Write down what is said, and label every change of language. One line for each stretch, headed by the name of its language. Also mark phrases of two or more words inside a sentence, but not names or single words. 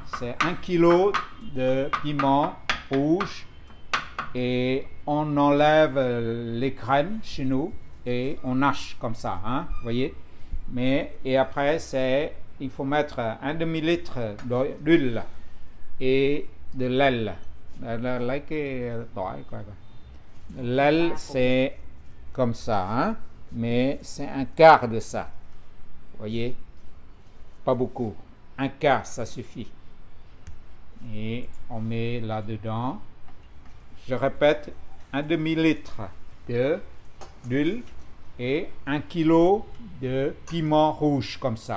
French: C'est 1 kilo de piment rouge et on enlève les graines chez nous et on hache comme ça, hein? Voyez? Et après, il faut mettre un demi-litre d'huile et de l'aile.
Vietnamese: Lấy cái tỏi coi coi.
French: L'aile c'est comme ça, hein? Mais c'est un quart de ça. Voyez? Pas beaucoup. Un quart, ça suffit. Et on met là-dedans, je répète, un demi-litre d'huile et 1 kilo de piment rouge comme ça.